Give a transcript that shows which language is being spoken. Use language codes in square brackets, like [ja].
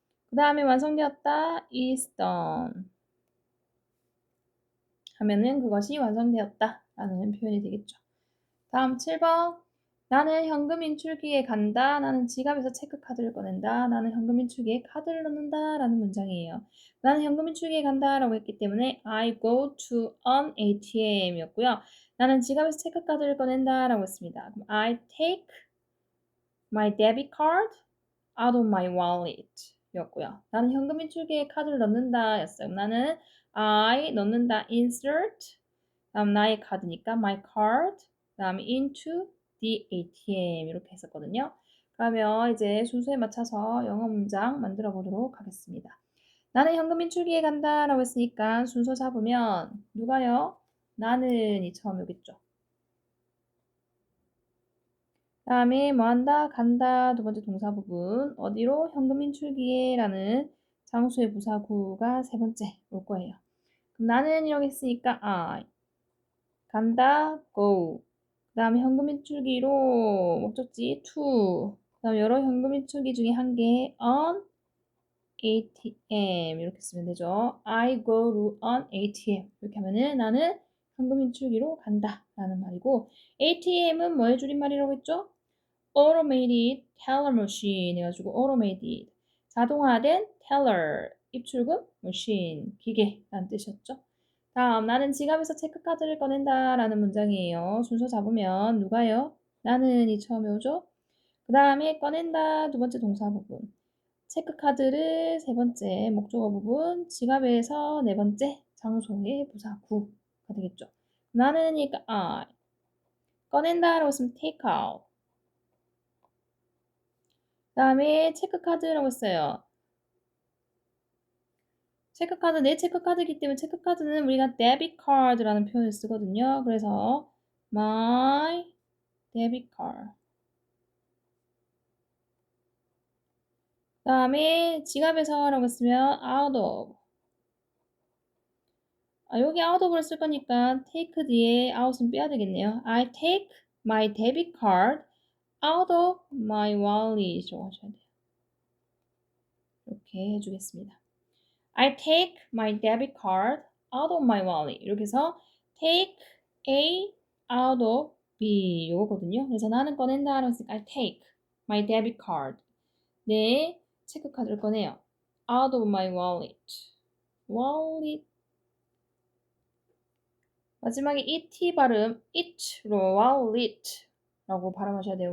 [ko] 그 다음에 완성되었다 [en] is done [ko] 하면은 그것이 완성되었다 라는 표현이 되겠죠. 다음 7번. 나는 현금 인출기에 간다. 나는 지갑에서 체크카드를 꺼낸다. 나는 현금 인출기에 카드를 넣는다. 라는 문장이에요. 나는 현금 인출기에 간다. 라고 했기 때문에 [en] I go to an ATM [ko] 이었고요. 나는 지갑에서 체크카드를 꺼낸다. 라고 했습니다. 그럼 [en] I take my debit card out of my wallet [ko] 이었고요. 나는 현금 인출기에 카드를 넣는다. 였어요. 나는 I 넣는다. insert 다음 나의 카드니까 [en] my card [ko] 다음에 [en] into the ATM [ko] 이렇게 했었거든요. 그러면 이제 순서에 맞춰서 영어 문장 만들어 보도록 하겠습니다. 나는 현금 인출기에 간다 라고 했으니까 순서 잡으면 누가요? 나는이 처음에 오겠죠. 다음에 뭐 한다? 간다 두 번째 동사 부분 어디로? 현금 인출기에 라는 장소의 부사구가 세 번째 올 거예요. 그럼 나는 이렇게 했으니까 I 간다 go 그 다음에 현금 인출기로 목적지 to 그 다음에 여러 현금 인출기 중에 한 개 [en] on ATM [ko] 이렇게 쓰면 되죠. [en] I go to an ATM [ko] 이렇게 하면은 나는 현금 인출기로 간다 라는 말이고 ATM은 뭐의 줄임말이라고 했죠? [en] Automated Teller Machine [ko] 해가지고 Automated 자동화된 Teller 입출금 Machine 기계라는 뜻이었죠. 다음 나는 지갑에서 체크카드를 꺼낸다 라는 문장이에요. 순서 잡으면 누가요? 나는이 처음에 오죠. 그 다음에 꺼낸다 두 번째 동사 부분 체크카드를 세 번째 목적어 부분 지갑에서 네 번째 장소의 부사구가 되겠죠. 나는이니까 I 꺼낸다라고 했으면 [en] take out [ko] 그 다음에 체크카드라고 했어요. 체크카드, 내 체크카드이기 때문에 체크카드는 우리가 데빗 카드라는 표현을 쓰거든요. 그래서 [en] my debit card. [ko] 그 다음에 지갑에서라고 했으면 [en] out of. [ko] 여기 [en] out of [ko] 를 쓸 거니까 take 뒤에 out은 빼야 되겠네요. [en] I take my debit card out of my wallet이라고 [ko] 하셔야 돼요. 이렇게 해주겠습니다. [en] I take my debit card out of my wallet. [ko] 이렇게 해서 [en] take A out of B [ko] 요거거든요. 그래서 나는 꺼낸다 라고 했으니까 [en] I take my debit card. [ko] 내 체크카드를 꺼내요. [en] out of my wallet. wallet. [ko] 마지막에 et 발음 it로 wallet 라고 발음하셔야 돼요.